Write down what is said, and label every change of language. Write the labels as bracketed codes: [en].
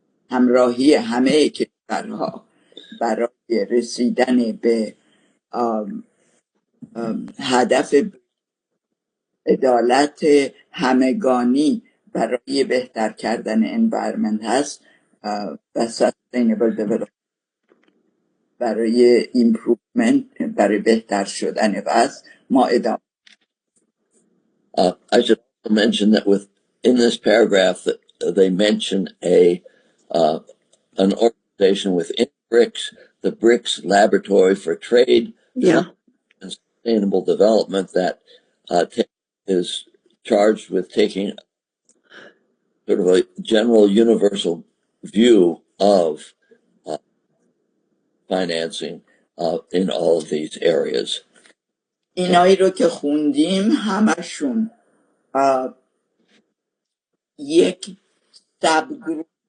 [fa] همراهی همه کشورها برای رسیدن به هدف عدالت همگانی برای بهتر کردن انوایرمنت هست و سستینبل دیولپمنت برای ایمپروومنت برای بهتر شدن وضع ما ادامه. [en] I should also mention that in this paragraph that they mention an organization within BRICS, the BRICS Laboratory for Trade, and Sustainable Development, that is charged with taking sort of a general universal view of financing in all of these areas. [fa] اینایی رو که خوندیم همشون یک سب گروپ